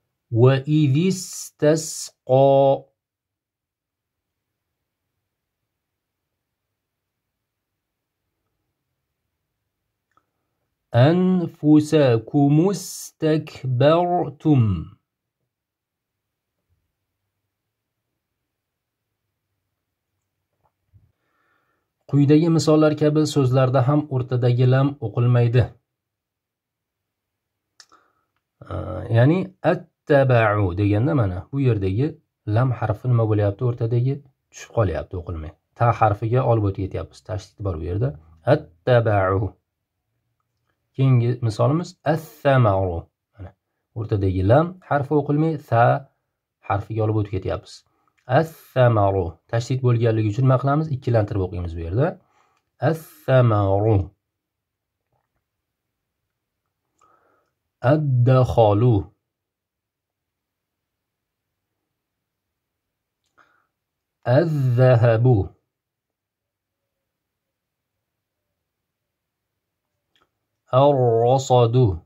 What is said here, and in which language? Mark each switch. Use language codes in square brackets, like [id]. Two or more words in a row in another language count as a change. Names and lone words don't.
[ar] وإذ استسقى أنفسكم استكبرتم. [uz] Quyidagi misollar kabi so'zlarda ham o'rtadagi lam o'qilmaydi. Ya'ni attaba'u deganda mana bu yerdagi lam harfi nima bo'lyapti? O'rtadagi tushib qolyapti, o'qilmay. Ta harfiga olib o'tib ketyapmiz. Tashdid bor bu yerda. Attaba'u. Keyingi misolimiz as-samaru. Mana o'rtadagi lam harfi o'qilmay, sa harfiga olib o'tib ketyapmiz. As-samaru. Tashdid bo'lganligi uchun nima qilamiz? Ikkilantirib o'qiymiz bu yerda. [ar] الثمر. الدخل. Az-zahabu. Ar-rasadu.